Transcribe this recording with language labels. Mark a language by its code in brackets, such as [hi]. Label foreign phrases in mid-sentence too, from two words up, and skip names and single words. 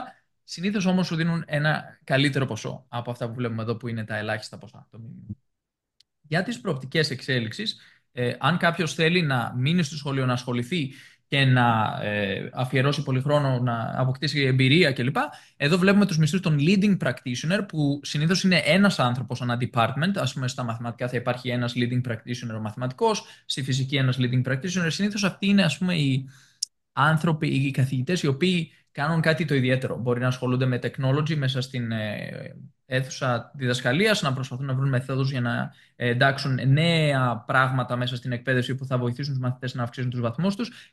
[el] Συνήθως όμως σου δίνουν ένα καλύτερο ποσό από αυτά που βλέπουμε εδώ, που είναι τα ελάχιστα ποσά. Για τις προοπτικές εξέλιξης, αν κάποιος θέλει να μείνει στο σχολείο, να ασχοληθεί και να αφιερώσει πολύ χρόνο, να αποκτήσει εμπειρία κλπ. Εδώ βλέπουμε τους μισθούς των [en] leading practitioner, [el] που συνήθως είναι ένας άνθρωπος ανά department. Ας πούμε, στα μαθηματικά θα υπάρχει ένας [en] leading practitioner [el] ο μαθηματικός, στη φυσική ένας [en] leading practitioner. [el] Συνήθως αυτοί είναι, ας πούμε, οι άνθρωποι, οι καθηγητές οι οποίοι κάνουν κάτι το ιδιαίτερο. Μπορεί να ασχολούνται με technology μέσα στην αίθουσα διδασκαλίας, να προσπαθούν να βρουν μεθόδους για να εντάξουν νέα πράγματα μέσα στην εκπαίδευση που θα βοηθήσουν τους μαθητές να αυξήσουν τους βαθμούς τους.